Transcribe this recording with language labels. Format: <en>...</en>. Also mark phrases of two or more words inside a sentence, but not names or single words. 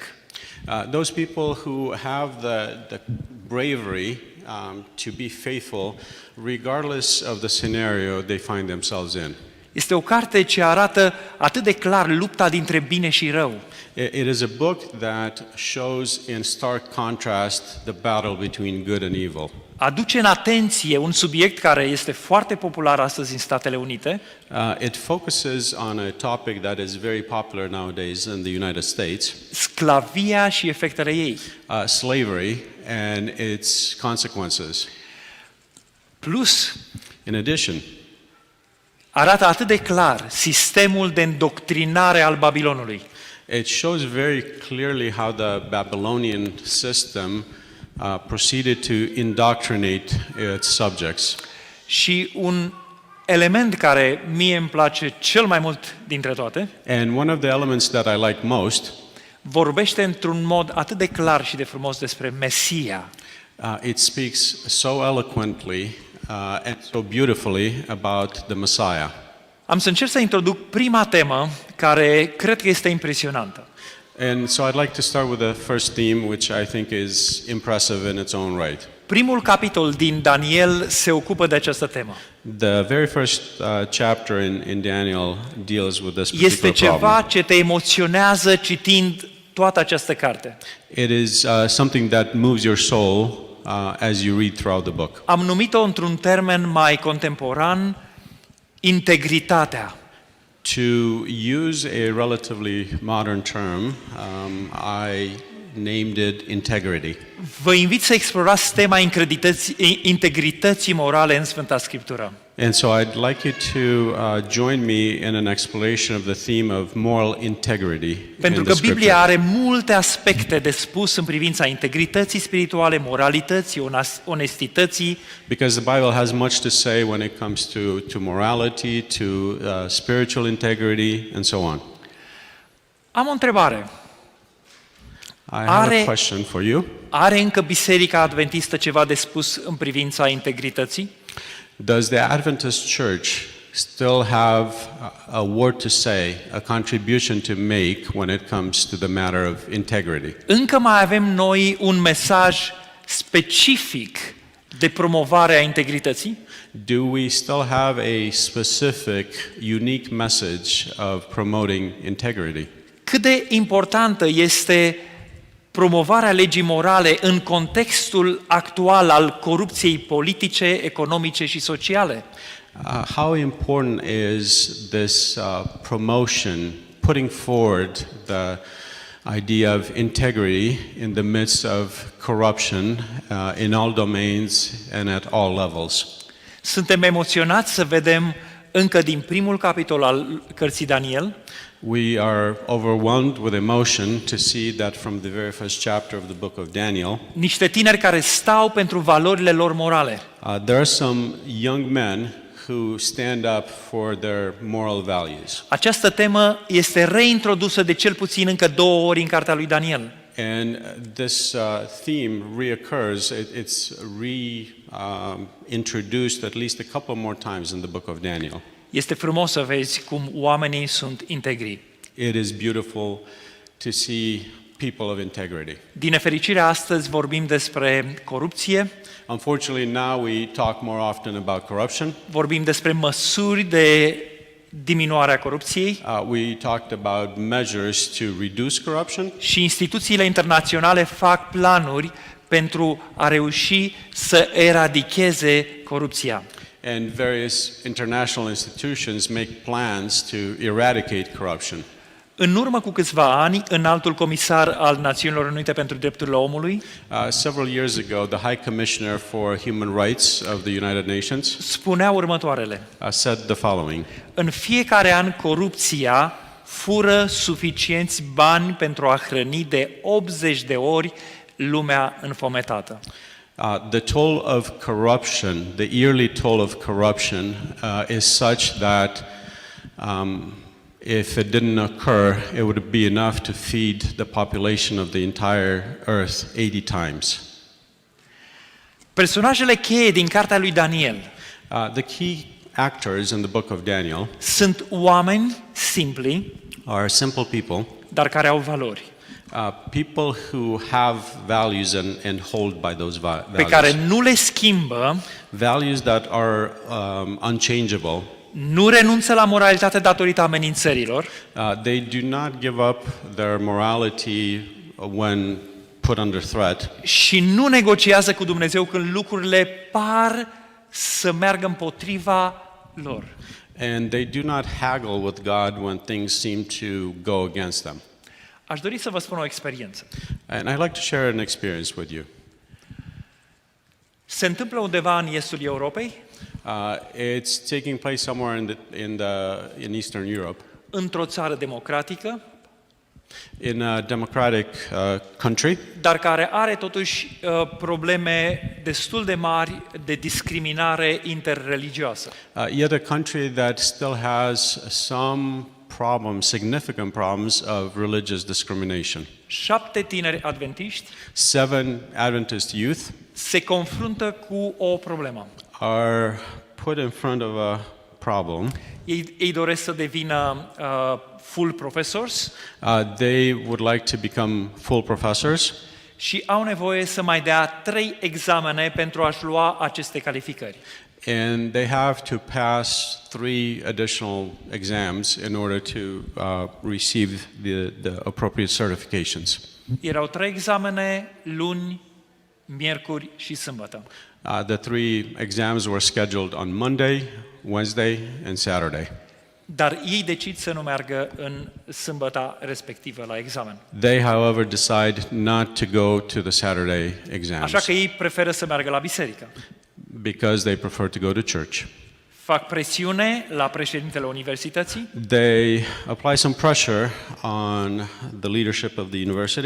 <en>those people who have the bravery to be faithful regardless of the scenario they find themselves in.</en> <ro>Este o carte ce arată atât de clar lupta dintre bine și rău.</ro> <en>It is a book that shows in stark contrast the battle between good and evil.</en> <ro>Aduce în atenție un subiect care este foarte popular astăzi în Statele Unite,</ro> <en>It focuses on a topic that is very popular nowadays in the United States,</en> <ro>sclavia și efectele ei.</ro> <en>slavery and its consequences.</en> <ro>Plus,</ro> <en>In addition,</en> <ro>arată atât de clar sistemul de îndoctrinare al Babilonului.</ro> <en>it shows very clearly how the Babylonian system proceeded to indoctrinate its subjects.</en> <ro>Și un element care mie îmi place cel mai mult dintre toate,</ro> <en>And one of the elements that I like most,</en> <ro>vorbește într-un mod atât de clar și de frumos despre Mesia.</ro> <en>it speaks so eloquently and so beautifully about the Messiah.</en> <ro>Am să încerc să introduc prima temă care cred că este impresionantă.</ro> <en>And so I'd like to start with the first theme, which I think is impressive in its own right.</en> <ro>Primul capitol din Daniel se ocupă de această temă.</ro> <en>The very first chapter in Daniel deals with this</en> <ro>Este</ro> <en>particular</en> <ro>ceva</ro> <en>problem.</en> <ro>ce te emoționează citind toată această carte.</ro> <en>It is something that moves your soul as you read throughout the book.</en> <ro>Am numit-o într-un termen mai contemporan, integritatea.</ro> <en>To use a relatively modern term, I named it integrity.</en> <ro>Vă invit să explorați tema integrității morale în Sfânta Scriptură.</ro> <en>And so I'd like you to join me in an explanation of the theme of moral integrity</en> <ro>Pentru</ro> <en>in</en> <ro>că</ro> <en>the Scripture.</en> <ro>Biblia are multe aspecte de spus în privința integrității spirituale, moralității, onestității.</ro> <en>Because the Bible has much to say when it comes to morality, to spiritual integrity, and so on.</en> <ro>Am o întrebare.</ro> <en>I have</en> <ro>Are-</ro> <en>a question for you.</en> <ro>Are încă Biserica Adventistă ceva de spus în privința integrității?</ro> <en>Does the Adventist Church still have a word to say, a contribution to make when it comes to the matter of integrity?</en> <ro>Încă mai avem noi un mesaj specific de promovare a integrității?</ro> <en>Do we still have a specific, unique message of promoting integrity?</en> <ro>Cât de importantă este promovarea legii morale în contextul actual al corupției politice, economice și sociale?</ro> <en>How important is this promotion, putting forward the idea of integrity in the midst of corruption in all domains and at all levels?</en> <ro>Suntem emoționați să vedem încă din primul capitol al cărții Daniel</ro> <en>We are overwhelmed with emotion to see that from the very first chapter of the book of Daniel,</en> <ro>niște tineri care stau pentru valorile lor morale.</ro> <en>there are some young men who stand up for their moral values.</en> <ro>Această temă este reintrodusă de cel puțin încă 2 ori în cartea lui Daniel.</ro> <en>And this theme reoccurs. It's reintroduced at least a couple more times in the book of Daniel.</en> <ro>Este frumos să vezi cum oamenii sunt integri.</ro> <en>It is beautiful to see people of integrity.</en> <ro>Din nefericire, astăzi vorbim despre corupție,</ro> <en>Unfortunately, now we talk more often about corruption.</en> <ro>vorbim despre măsuri de diminuare a corupției</ro> <en>We talked about measures to reduce corruption,</en> <ro>și instituțiile internaționale fac planuri pentru a reuși să eradicheze corupția.</ro> <en>and various international institutions make plans to eradicate corruption.</en> <ro>În urmă cu câțiva ani, înaltul comisar al Națiunilor Unite pentru Drepturile Omului</ro> <en>Several years ago, the High Commissioner for Human Rights of the United Nations</en> <ro>spunea următoarele:</ro> <en>said the following.</en> <ro>în fiecare an corupția fură suficienți bani pentru a hrăni de 80 de ori lumea înfometată.</ro> <en>The toll of corruption, the yearly toll of corruption, is such that if it didn't occur, it would be enough to feed the population of the entire earth 80 times.</en> <ro>Personajele cheie din cartea lui Daniel</ro> <en>The key actors in the book of Daniel</en> <ro>sunt oameni simpli,</ro> <en>are simple people,</en> <ro>dar care au valori,</ro> <en>people who have values and hold by those</en> <ro>pe care</ro> <en>values.</en> <ro>nu le schimbă,</ro> <en>Values that are unchangeable.</en> <ro>nu renunță la moralitate datorită amenințărilor</ro> <en>They do not give up their morality when put under threat,</en> <ro>și nu negociază cu Dumnezeu când lucrurile par să meargă împotriva lor.</ro> <en>and they do not haggle with God when things seem to go against them.</en> <ro>Aș dori să vă spun o experiență.</ro> <en>And I'd like to share an experience with you.</en> <ro>Se întâmplă undeva în estul Europei,</ro> <en>It's taking place somewhere in Eastern Europe,</en> <ro>într-o țară democratică,</ro> <en>in a democratic country,</en> <ro>dar care are totuși probleme destul de mari de discriminare interreligioasă.</ro> <en>yet a country that still has some problems, significant problems of religious discrimination.</en> <ro>7 tineri adventiști</ro> <en>7 Adventist youth</en> <ro>se confruntă cu o problemă.</ro> <en>are put in front of a problem.</en> <ro>Ei doresc să devină</ro> <en>full professors They would like to become full professors,</en> <ro>și au nevoie să mai dea 3 examene pentru a-și lua aceste calificări.</ro> <en>and they have to pass 3 additional exams in order to receive the appropriate certifications.</en> <ro>Erau 3 examene, luni, miercuri și sâmbătă.</ro> <en>The 3 exams were scheduled on Monday, Wednesday, and Saturday.</en> <ro>Dar ei decid să nu meargă în sâmbăta respectivă la examen.</ro> <en>They, however, decide not to go to the Saturday exams</en> <ro>Așa că ei preferă să meargă la biserică.</ro> <en>because they prefer to go to church.</en> <ro>fac presiune la președintele universității,</ro> <en>They apply some pressure on the leadership of the university,</en>